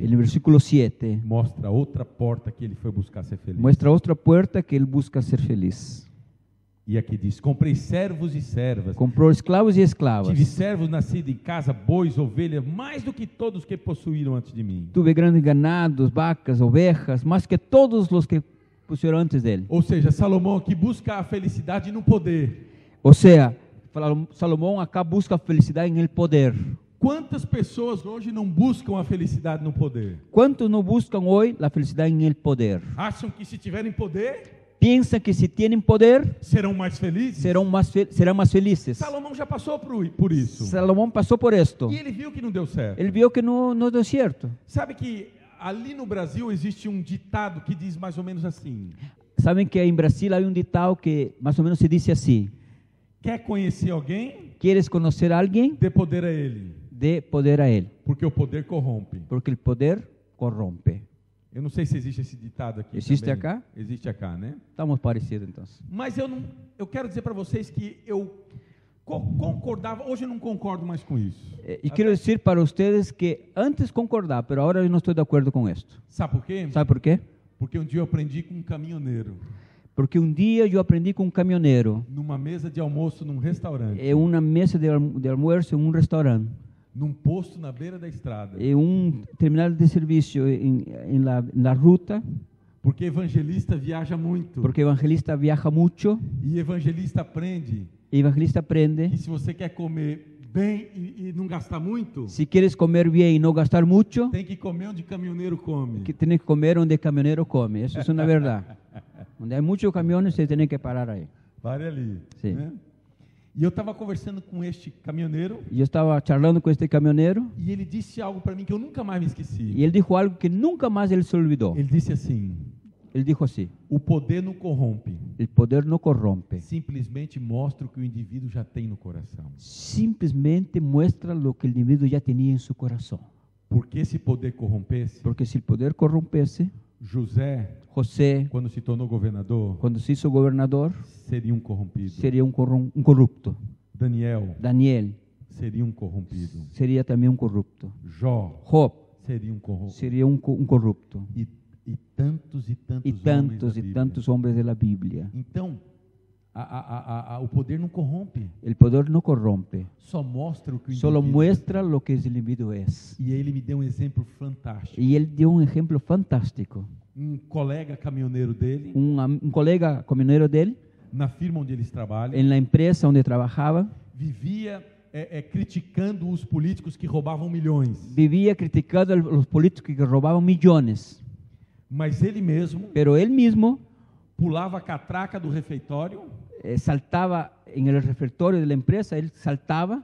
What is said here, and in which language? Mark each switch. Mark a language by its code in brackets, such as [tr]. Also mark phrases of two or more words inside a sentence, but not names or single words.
[es] En el versículo 7 [pt] mostra outra porta que ele foi buscar ser feliz. [es] muestra otra puerta que él busca ser feliz. [pt] E aqui diz: comprei servos e servas. [es] Comprou esclavos e esclavas. [pt] Tive servos nascidos em casa, bois, ovelhas, mais do que todos que possuíram antes de mim. [es] Tuve grandes ganados, vacas, ovejas, más que todos los que pusieron antes de él. [pt] Ou seja, Salomão aqui busca a felicidade no poder. [es] O sea, Salomón acá busca felicidad en el poder. [pt] Quantas pessoas hoje não buscam a felicidade no poder? [es] ¿Cuántos no buscan hoy la felicidad en el poder? [pt] Acham que se tiverem poder, [es] Piensan que si tienen poder, [pt] serão mais felizes? [es] serán más felices. [pt] Salomão já passou por isso. [es] Salomón pasó por esto. [pt] E ele viu que não deu certo. [es] Él vio que no dio cierto. [pt] Sabe que ali no Brasil existe um ditado que diz mais ou menos assim: [es] Saben que en Brasil hay un ditado que más o menos se dice así: [pt] quer conhecer alguém? [es] ¿quieres conocer a alguien? [pt] Dê poder a ele. [es] Dé poder a él, [pt] Porque o poder corrompe. [es] porque el poder corrompe. [pt] Eu não sei se existe esse ditado aqui. Existe também. [es] acá? [pt] Existe acá, né? [es] Estamos parecidos entonces. [pt] Mas eu quero dizer para vocês que eu concordava, hoje eu não concordo mais com isso. [es] Y quiero decir para ustedes que antes concordaba, pero ahora yo no estoy de acuerdo con esto. [pt] Sabe por quê? [es] ¿Sabe por qué? [pt] Porque um dia eu aprendi com um caminhoneiro, [es] Porque un día yo aprendí con un camionero [pt] numa mesa de almoço num restaurante, [es] en una mesa de almuerzo en un restaurante, [pt] num posto na beira da estrada. [es] en un terminal de servicio en la ruta, [pt] Porque evangelista viaja muito. [es] porque evangelista viaja mucho, [pt] E evangelista aprende [es] evangelista aprende, [pt] que se você quer comer bem e não gastar muito, [es] si quieres comer bien y no gastar mucho, [pt] tem que comer onde caminhoneiro come. [es] que tienes que comer donde el camionero come. Eso es una verdad. Donde hay muchos camiones, se tiene que parar ahí. [pt] Pare ali. Sim. Né? E eu estava conversando com este caminhoneiro [es] Yo estaba charlando con este camionero [pt] e ele disse algo para mim que eu nunca mais me esqueci. [es] y él dijo algo que nunca más él se olvidó. [pt] Ele disse assim: [es] Él dijo así: [pt] o poder não corrompe, [es] el poder no corrompe, [pt] simplesmente mostra o que o indivíduo já tem no coração. [es] simplemente muestra lo que el individuo ya tenía en su corazón. [pt] Porque se poder corrompesse, [es] Porque si el poder corrompese, [pt] José, [es] José, [pt] quando se tornou governador, [es] cuando se hizo gobernador, [pt] seria um corrompido. [es] sería un corrupto. [pt] Daniel [es] Daniel [pt] seria um corrompido. [es] sería también un corrupto. [pt] Jó [es] Job [pt] seria um corrompido. [es] sería un corrupto. [pt] E tantos [es] Y [pt] homens [es] tantos [pt] da [es] y [pt] Bíblia. [es] tantos hombres de la Biblia. [pt] Então, o poder não corrompe, [es] El poder no corrompe, [pt] só mostra o que o [es] solo [pt] indivíduo [es] muestra lo que el individuo es. [pt] E aí ele me deu um exemplo fantástico. [es] Y él dio un ejemplo fantástico. [pt] Um colega caminhoneiro dele, [es] Un colega camionero de él, [pt] na firma onde eles trabalham, [es] en la empresa donde trabajaba, [pt] vivia criticando os políticos que roubavam milhões. [es] vivía criticando a los políticos que robaban millones. [pt] Mas ele mesmo [es] Pero él mismo [pt] pulava a catraca do refeitório [es] saltaba en el refectorio de la empresa, él saltaba